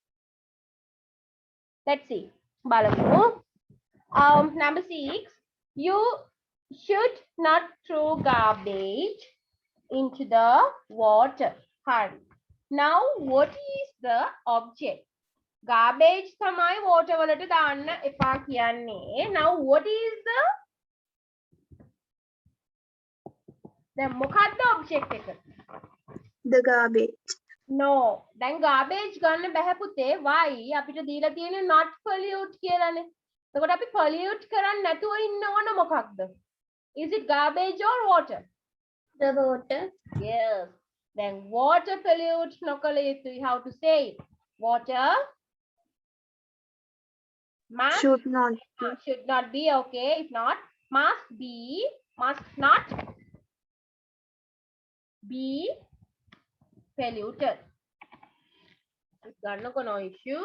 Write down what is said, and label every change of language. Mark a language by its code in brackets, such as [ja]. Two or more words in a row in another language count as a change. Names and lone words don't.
[en] Let's see. Balamu. Number 6. You should not throw garbage into the water. Hurry. Now, what is the object? [si] garbage තමයි water වලට දාන්න එපා කියන්නේ. [en] Now what is the [si] දැන් මොකක්ද [en] object එක? The garbage. No. [si] දැන් garbage ගන්න බැහැ පුතේ. Why? අපිට දීලා තියෙන්නේ [en] not pollute [si] කියලානේ. එතකොට අපි pollute කරන්නේ නැතුව ඉන්න ඕන මොකක්ද? [en] Is it garbage or water? The water. Yes. Then water pollute [si] නොකළ යුතුයි. [en] How to say it? Water must Should not be. should not be, okay. If not, must not be polluted. No issue.